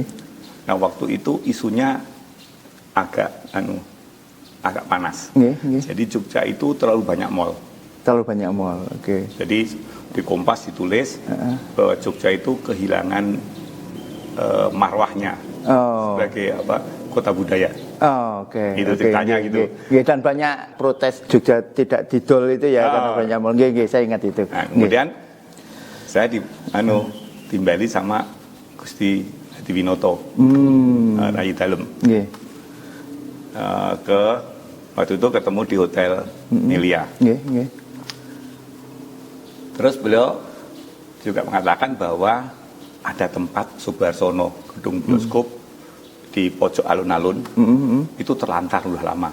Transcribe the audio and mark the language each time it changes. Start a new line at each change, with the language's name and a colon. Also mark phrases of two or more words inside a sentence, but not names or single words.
Indonesian: Nah waktu itu isunya agak panas. Nggih, nggih. Jadi Jogja itu terlalu banyak mall. Terlalu banyak mall. Oke. Jadi di Kompas ditulis bahwa Jogja itu kehilangan marwahnya Oh. sebagai kota budaya. Oh, oke. Itu Oke, ceritanya nggih, gitu. nggih. Nggih, dan banyak protes Jogja tidak didol itu ya karena banyak mall. Nggih, nggih, saya ingat itu. Nah, Nggih. kemudian saya timbali sama Gusti Hadiwinoto, Rai Dalem. Nggih. Waktu itu ketemu di Hotel Melia. Nggih, nggih. Terus beliau juga mengatakan bahwa ada tempat Subarsono, gedung bioskop di pojok alun-alun, itu terlantar udah lama.